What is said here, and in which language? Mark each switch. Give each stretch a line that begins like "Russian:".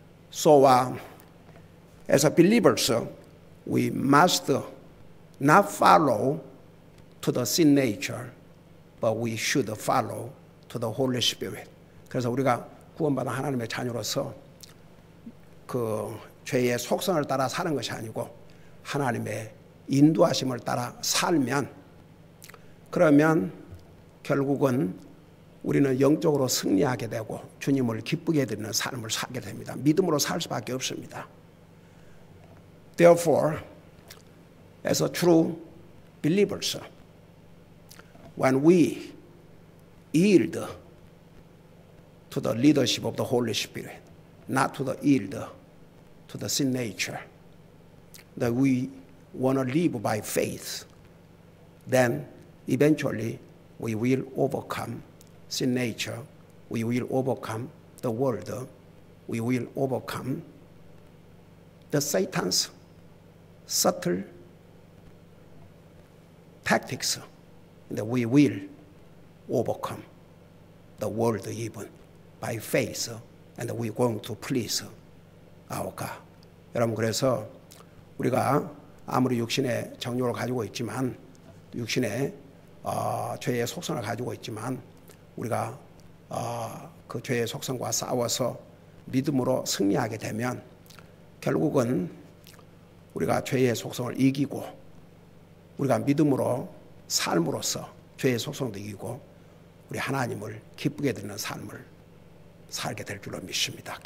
English: So as a believers, we must not follow to the sin nature, but we should follow to the Holy Spirit.
Korean: 그래서 우리가 구원받은 하나님의 자녀로서 그 죄의 속성을 따라 사는 것이 아니고 하나님의 인도하심을 따라 살면, 그러면 결국은 우리는 영적으로 승리하게 되고 주님을 기쁘게 해드리는 삶을 살게 됩니다. 믿음으로 살 수밖에 없습니다.
English: Therefore, as a true believers, when we yield to the leadership of the Holy Spirit, not to the yield to the sin nature, that we want to live by faith, then eventually we will overcome sin nature, we will overcome the world, we will overcome the Satan's subtle tactics, and we will overcome the world even by faith, and we're going to please our God.
Korean: 여러분, 그래서 우리가 아무리 육신의 정욕을 가지고 있지만, 육신의 죄의 속성을 가지고 있지만, 우리가 그 죄의 속성과 싸워서 믿음으로 승리하게 되면 결국은 우리가 죄의 속성을 이기고 우리가 믿음으로 삶으로써 죄의 속성도 이기고 우리 하나님을 기쁘게 드리는 삶을 살게 될 줄로 믿습니다.